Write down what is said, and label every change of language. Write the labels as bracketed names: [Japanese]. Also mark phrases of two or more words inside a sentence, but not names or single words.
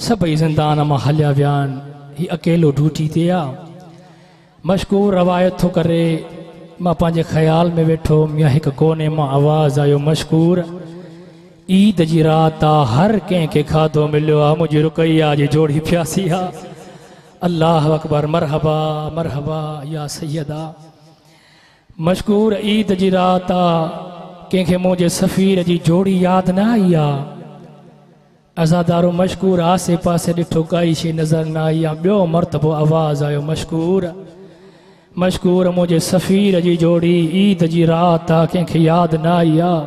[Sindhi] सभई ज़िंदान मां हलिया विया आहिनि। हीउ अकेलो ड्यूटी ते आहे। मशकूर रवायत थो करे मां पंहिंजे ख़्याल में वेठो या हिकु कोने मां आवाज़ आयो मशकूर ईद जी राति आहे, हर कंहिंखे खाधो मिलियो आहे, मुंहिंजी रुकैया जी जोड़ी प्यासी आहे। [Arabic] الله أكبر مرحبا مرحبا يا سيدة. [Sindhi] मशकूर ईद जी राति आहे, कंहिंखे मुंहिंजे सफ़ीर जी जोड़ी यादि न आई आहे। अज़ादारो मशकूर आसे पासे ॾिठो, काई शइ नज़र न आई आहे। ॿियो मरतबो आवाज़ आयो मशकूर मशकूर मुंहिंजे सफ़ीर जी जोड़ी ईद जी राति आहे, कंहिंखे यादि न आई आहे।